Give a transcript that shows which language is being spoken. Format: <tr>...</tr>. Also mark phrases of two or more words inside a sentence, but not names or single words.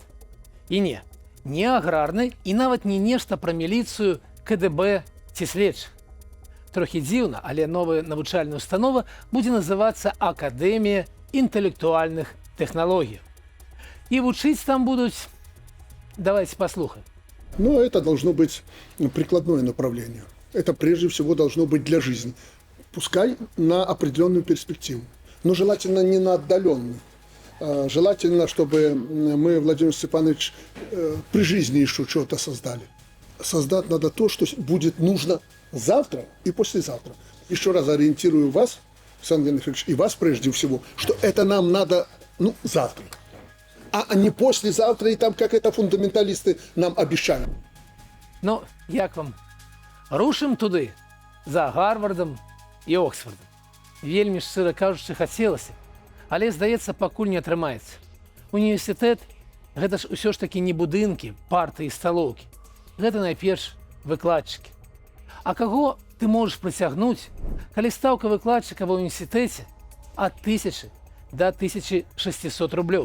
<be>І не аграрны і нават не нешта пра міліцыю, КДБ ці следчых. Трохі дзіўна, але новая навучальная установа будзе называцца Акадэмія інтэлектуальных тэхналогій. І вучыць там будуць...</be> <ru>Давайте послухаем. Но это должно быть прикладное направление. Это прежде всего должно быть для жизни. Пускай на определенную перспективу. Но желательно не на отдаленную. Желательно, чтобы мы, Владимир Степанович, при жизни еще что-то создали. Создать надо то, что будет нужно завтра и послезавтра. Еще раз ориентирую вас, Александр Яковлевич, и вас прежде всего, что это нам надо завтра. А не послезавтра, и там, как это фундаменталисты нам обещают.</ru> <be>Ну, як вам? Рушым туды, за Гарвардом і Оксфордом. Вельмі шчыра кажучы, хацелася, але, здаецца, пакуль не атрымаецца. Універсітэт – гэта ж усё ж такі не будынкі, парты і сталоўкі. Гэта найперш выкладчыкі. А каго ты можаш прыцягнуць, калі стаўка выкладчыка ва ўніверсітэце ад 1000 до 1600 рублёў.</be>